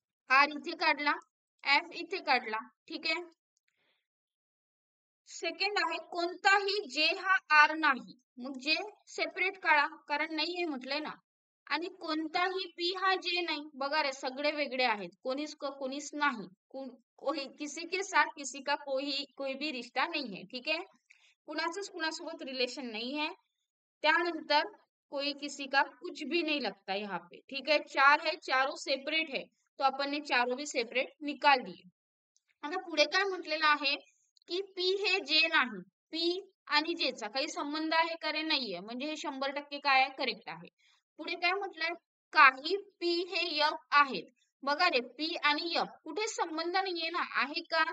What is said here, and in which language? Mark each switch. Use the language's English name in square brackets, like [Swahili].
[Marathi] R इथे काढला, F इथे काढला. ठीक आहे, सेकंड आहे कोणताही जे हा आर नाही. मग जे सेपरेट काढा, कारण नाहीये म्हटलंय ना. आणि कोणताही पी हा जे नाही. बघा रे, सगळे वेगळे आहेत, कोणीच नाही. [Hindi] कोई किसी के साथ किसी का कोई भी रिश्ता नहीं है. ठीक है, [Marathi] कुणाचंच कुणासोबत [Hindi] रिलेशन नहीं है. त्यानंतर कोई किसी का कुछ भी नहीं लगता यहाँ पे. ठीक है, चार है, चारों सेपरेट है, तो अपन ने चारों भी सेपरेट निकाल दिए. [Marathi] आता पुढे काय म्हटलेलं आहे की पी हे जे नाही. पी आणि जेचा काही संबंध आहे का रे? नाहीये, म्हणजे हे 100% काय आहे? करेक्ट आहे. पुढे काय म्हटलंय? काही पी हे यफ आहेत. बघा रे, पी आणि यफ कुठे संबंध नाहीये ना, आहे का?